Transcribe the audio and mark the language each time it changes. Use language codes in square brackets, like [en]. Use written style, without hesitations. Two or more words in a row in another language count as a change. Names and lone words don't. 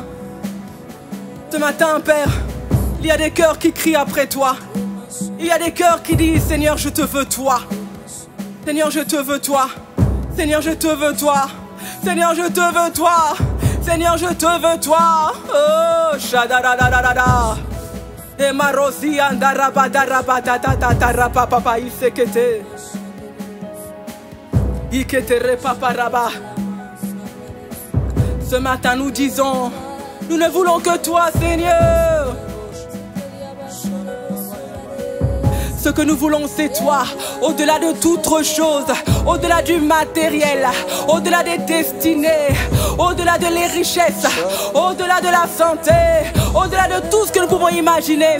[fr] Ce matin, Père, il y a des cœurs qui crient après toi. Il y a des cœurs qui disent, Seigneur, je te veux toi. Seigneur, je te veux toi. Seigneur, je te veux toi. Seigneur, je te veux toi. Seigneur, je te veux toi. Oh, shadadadadada. Et marosi andarabadarabadatatatarapa papa isekete. Iketere paparaba. Ce matin, nous disons, nous ne voulons que toi, Seigneur. Ce que nous voulons, c'est toi, au-delà de toute chose, au-delà du matériel, au-delà des destinées, au-delà de les richesses, au-delà de la santé, au-delà de tout ce que nous pouvons imaginer.